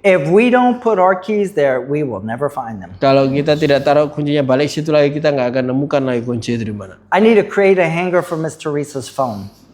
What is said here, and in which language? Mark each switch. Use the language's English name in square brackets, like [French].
[English] If we don't put our keys there, we will never find them. [Indonesian] Kalau kita tidak taruh kuncinya balik situ lagi, kita nggak akan nemukan lagi kunci itu di mana. [English] I need to create a hanger for Miss Teresa's phone.